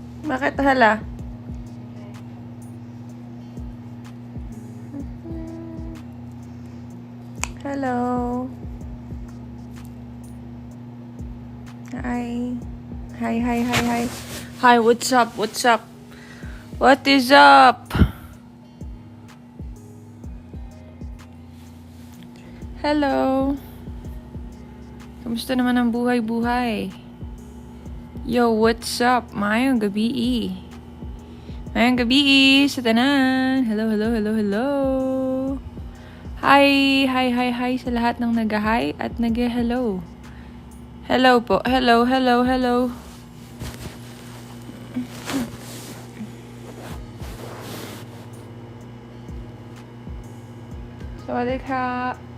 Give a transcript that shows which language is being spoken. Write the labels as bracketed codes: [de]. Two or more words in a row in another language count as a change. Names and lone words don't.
[tl] Bakit hala? Hello. [en] Hi. Hi, hi, hi, hi. Hi, what's up? What's up? What is up? Hello. [tl] Kamusta naman ang buhay-buhay? [en] Yo, what's up? [ceb] Mayong gabi. Mayong gabi sa tanan. [en] Hello, hello, hello, hello. [tl] Hi, hi, hi, hi sa lahat ng nag-hi at nag-hello. [en] Hello po. Hello, hello, hello. [th] Sawadee ka.